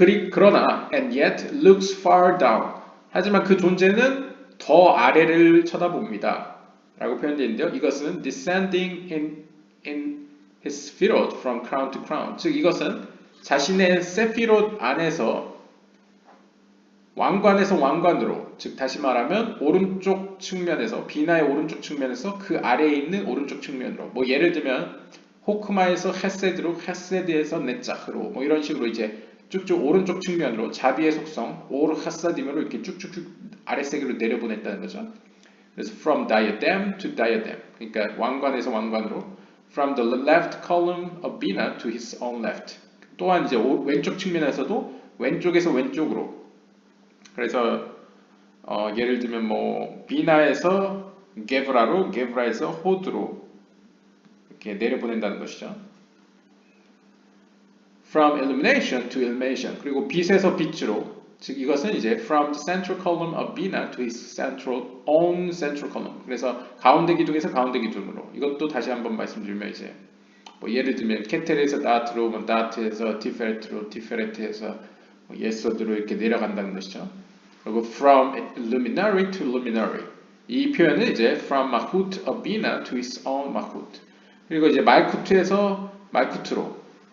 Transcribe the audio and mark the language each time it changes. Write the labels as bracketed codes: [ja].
[ko] 그러나 [en] and yet looks far down. [ko] 하지만 그 존재는 더 아래를 쳐다봅니다. 라고 표현되어 있는데요. 이것은 [en] descending in his spirit from crown to crown. [ko] 즉 이것은 자신의 세피롯 안에서 왕관에서 왕관으로, 즉 다시 말하면 오른쪽 측면에서, 비나의 오른쪽 측면에서 그 아래에 있는 오른쪽 측면으로, 뭐 예를 들면 호크마에서 헤세드로, 헤세드에서 네자흐로, 뭐 이런 식으로 이제 쭉쭉 오른쪽 측면으로 자비의 속성 오르 하사딤으로 이렇게 쭉쭉쭉 아래세계로 내려보냈다는 거죠. [en] 그래서 from diadem to diadem, [ko] 그러니까 왕관에서 왕관으로, [en] from the left column of Bina to his own left. [ko] 또한 이제 왼쪽 측면에서도 왼쪽에서 왼쪽으로. 그래서 예를 들면 뭐 비나에서 게브라로, 게브라에서 호드로 이렇게 내려보낸다는 것이죠. [en] From illumination to illumination. [ko] 그리고 빛에서 빛으로. 즉 이것은 이제 [en] from the central column of Bina to his own central column. [ko] 그래서 가운데 기둥에서 가운데 기둥으로. 이것도 다시 한번 말씀드리면 이제 뭐 예를 들면 케텔에서 다트로, 뭐 다트에서 티페레트로, 티페레트에서 뭐 예서드로 이렇게 내려간다는 것이죠. [en] 그리고 from luminary to luminary. [ko] 이 표현은 이제 [en] from Malkut of Bina to his own Malkut. [ko] 그리고 이제 말쿠트에서 말쿠트로.